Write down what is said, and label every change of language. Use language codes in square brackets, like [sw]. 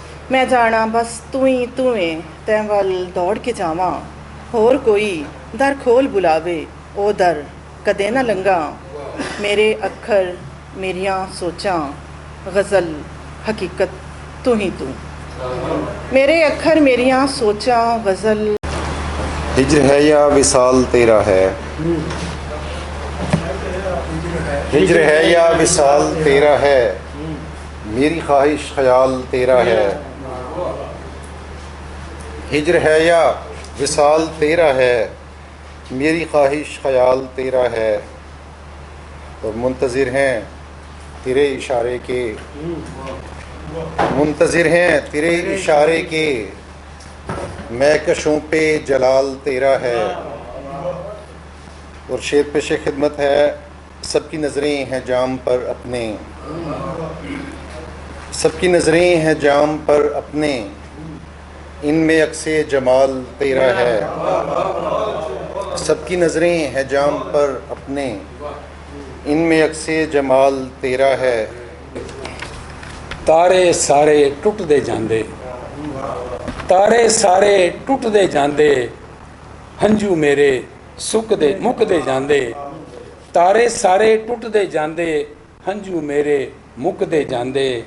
[pa] ਮੈਂ ਜਾਣਾ ਬਸ ਤੂੰ ਏ ਤੈਂ ਵੱਲ ਦੌੜ ਕੇ ਜਾਵਾਂ। ਹੋਰ ਕੋਈ ਦਰ ਖੋਲ ਬੁਲਾਵੇ ਉਹ ਦਰ ਕਦੇ ਨਾ ਲੰਘਾ। ਮੇਰੇ ਅੱਖਰ ਮੇਰੀਆਂ ਸੋਚਾਂ ਗਜ਼ਲ ਹਕੀਕਤ ਤੂੰ ਹੀ ਤੂੰ। मेरे अखर मेरियां सोचा गज़ल। [hi] हिज्र है या विसाल तेरा है, हिज्र है या विसाल तेरा है, मेरी ख्वाहिश ख्याल तेरा है। हिज्र है या विसाल तेरा है, मेरी ख्वाहिश ख्याल तेरा है। और मुंतज़िर हैं तेरे इशारे के, मुंतज़िर हैं तेरे इशारे के, मैं कशों पे जलाल तेरा है। और शेर पेश खिदमत है, सबकी नज़रें हैं जाम पर अपने, सबकी नज़रें हैं जाम पर अपने, इनमें अक्से जमाल तेरा है। सबकी नज़रें हैं जाम पर अपने, इनमें अक्से जमाल तेरा है। [pa] ਤਾਰੇ ਸਾਰੇ ਟੁੱਟਦੇ ਜਾਂਦੇ, ਤਾਰੇ ਸਾਰੇ ਟੁੱਟਦੇ ਜਾਂਦੇ, ਹੰਝੂ ਮੇਰੇ ਸੁੱਕਦੇ ਮੁੱਕਦੇ ਜਾਂਦੇ। ਤਾਰੇ ਸਾਰੇ ਟੁੱਟਦੇ ਜਾਂਦੇ, ਹੰਝੂ ਮੇਰੇ ਮੁੱਕਦੇ ਜਾਂਦੇ।